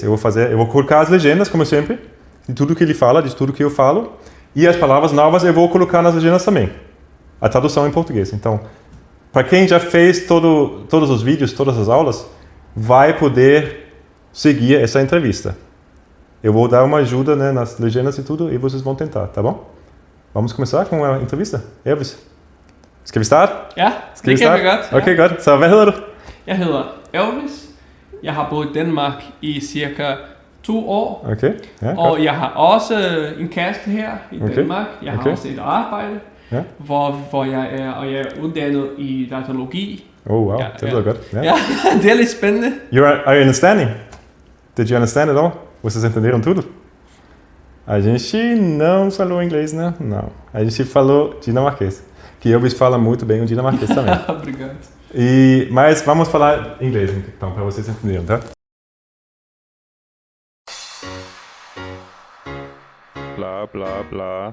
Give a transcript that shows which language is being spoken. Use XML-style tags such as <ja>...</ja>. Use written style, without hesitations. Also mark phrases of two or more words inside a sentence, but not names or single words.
<pt>Eu vou colocar as legendas, como sempre, de tudo que ele fala, de tudo que eu falo, e as palavras novas eu vou colocar nas legendas também. A tradução em português. Então, para quem já fez todos os vídeos, todas as aulas, vai poder seguir essa entrevista. Eu vou dar uma ajuda, né, nas legendas e tudo, e vocês vão tentar, tá bom? Vamos começar com a entrevista?</pt> <da>Elvis, skal vi starte? Ja, det kan vi godt. Okay, godt. Så hvad hedder du? Jeg hedder Elvis. Jeg har boet i Danmark i cirka 2 år. Okay. Ja, og godt. jeg har også en kæreste her i Danmark. Jeg har også et arbejde, hvor jeg er uddannet i datalogi. Oh, wow. Det lyder godt. Ja, det er lidt spændende.</da> <en>Are you understanding? Did you understand it all?</en> <pt>Vocês entenderam tudo? A gente não falou inglês, né? Não. A gente falou dinamarquês. Que Elvis fala muito bem o dinamarquês também. Obrigado. Mas vamos falar inglês, então, para vocês entenderem, tá? Blá, blá, blá.</pt>